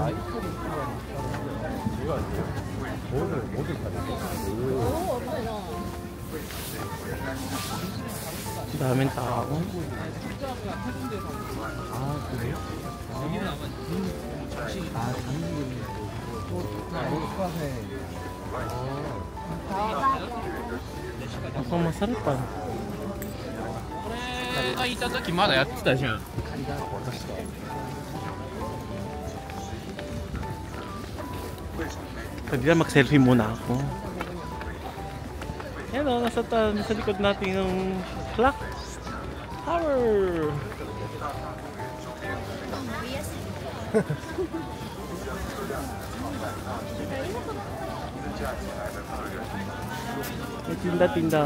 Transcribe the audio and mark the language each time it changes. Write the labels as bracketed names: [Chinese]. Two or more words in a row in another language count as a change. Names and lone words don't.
[Filipino] Daming tao. Ako masarap pa. [Japanese] これいた時まだやってたじゃん。 [Filipino] Pwede na mag-selfie muna ako. Yan o, nasa likod natin ng clock tower. May tinda-tinda.